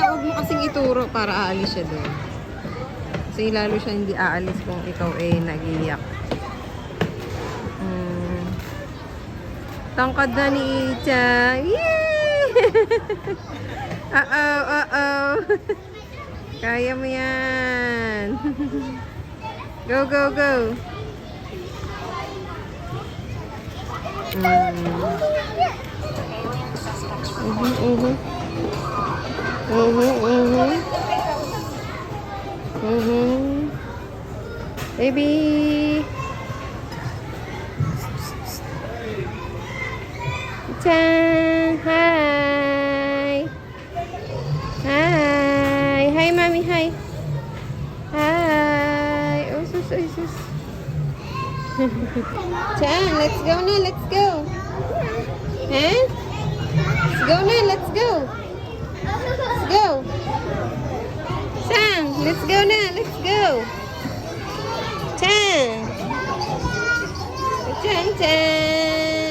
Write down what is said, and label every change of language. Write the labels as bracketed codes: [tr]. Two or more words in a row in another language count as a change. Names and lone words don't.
[tl] Huwag mo kasing ituro para aalis siya doon. Kasi lalo siya hindi aalis kung ikaw nag-iiyak. Tangkad na ni Icha. Yay! Uh-oh, uh-oh. Kaya mo yan. [en] Go, go, go. Baby. Chan, hi. Hi. Hi, mommy, hi. Hi. Oh, sus, oh, sus. Chan, let's go na, let's go. Huh? Let's go na, let's go. Let's go. Chan, let's go na, let's go. Chan. Chan, Chan.